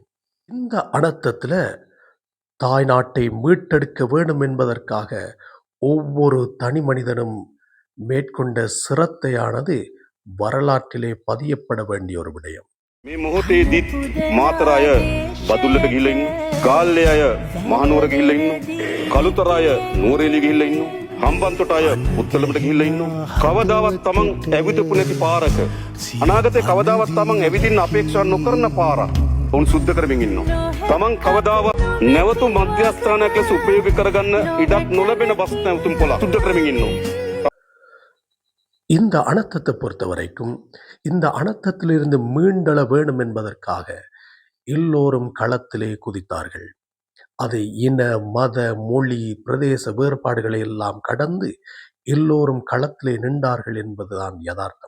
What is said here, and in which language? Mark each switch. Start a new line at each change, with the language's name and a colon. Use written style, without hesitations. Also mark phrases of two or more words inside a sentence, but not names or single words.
Tamil: இந்த அனர்த்தத்தில் தாய்நாட்டை மீட்டெடுக்க வேண்டும் என்பதற்காக ஒவ்வொரு தனி மனிதனும் மேற்கொண்ட சிரத்தையானது வரலாற்றிலே பதியப்பட வேண்டிய ஒரு விடயம்.
Sinhala: මේ මොහොතේදීත් මාතර අය බදුල්ලට ගිහිල්ලා ඉන්නවා. ගාල්ලේ අය මහනුවර ගිහිල්ලා ඉන්නවා. කළුතර අය නුවරඑළිය ගිහිල්ලා ඉන්නවා. හම්බන්තොට අය උත්තලමට ගිහිල්ලා ඉන්නවා. කවදාවත් තමන් ඇවිදපු නැති පාරක අනාගතේ කවදාවත් තමන් ඇවිදින්න අපේක්ෂා නොකරන පාරක් උන් සුද්ධ කරමින් ඉන්නවා. තමන් කවදාවත් නැවතු මධ්‍යස්ථානයක් ලෙස උපයෝගී කරගන්න ඉඩක් නොලැබෙන බස් නැවතුම් පොළ සුද්ධ කරමින් ඉන්නවා.
Tamil: இந்த அனர்த்தத்தை பொறுத்த வரைக்கும் இந்த அனர்த்தத்திலிருந்து மீண்டெழ வேண்டும் என்பதற்காக எல்லோரும் களத்திலே குதித்தார்கள். அது இன மத மொழி பிரதேச வேறுபாடுகளை எல்லாம் கடந்து எல்லோரும் களத்திலே நின்றார்கள் என்பதுதான் யதார்த்தம்.